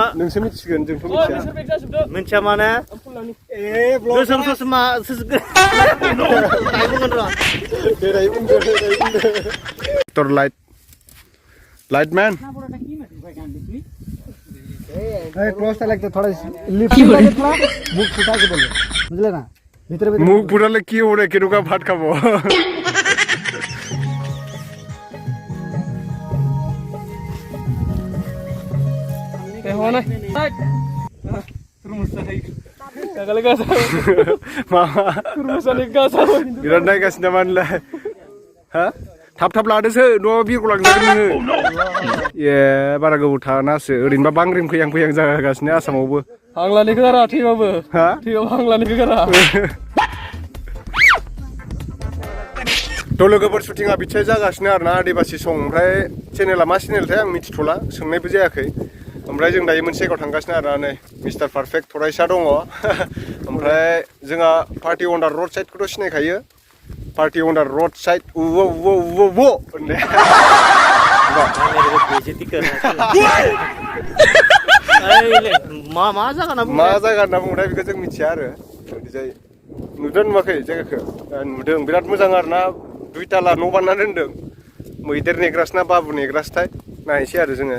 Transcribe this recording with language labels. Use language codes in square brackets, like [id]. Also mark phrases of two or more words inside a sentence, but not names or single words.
[brx] नोंसो मिथिगोन जोंथ' मिथिया माने गोसोम ससमा बुंगोन र' देराय बुंदो टर लाइटमैन [bho] क्लोज लगता थोड़ा लिफ्ट लगे थोड़ा मुख फुटा के बोलो बुझले ना भीतर मुख फुटाले की हो रे केनुका भात खाबो [brx] ए हो ना कागले गासा मामा तुरमुसानि गासा बिराद नायगासिनो मानलाय हा थाब लादोसो न'आव बिरगलांजागोन नोङो ए बारा गोबाव थानासो ओरैनोबा बांग्रिं फैहां जागासिनो आसामावबो हांलानिखौ गारा थैबाबो हा थैबाबो हांलानिखौ गारा थ' लोगोफोर शुटिंआ बिथिंजाय जागासिनो आरोना आदिबासि सं ओमफ्राय चेनेला मा चेनेलथाय आं मिथिथ'ला सोंनायबो जायाखै ओमफ्राय जों दायो मोनसे जायगायाव थांगासिनो आरोना नै [en] mister perfect [brx] थरायसा दङ ओमफ्राय जोंहा [en] party on the road [brx] साइडखौथ' सिनायखायो [en] party on the road side [brx] वो मा जायगा होनना बुंनाय बेखौ जों मिथिया आरो ओरैजाय नुदों नुवाखै जायगाखौ नुदों बिराद मोजां आरोना दुइताला न' बानायना दोनदों मैदेर नेग्रासो ना बाबु नेग्रासोथाय नायनोसै आरो जोङो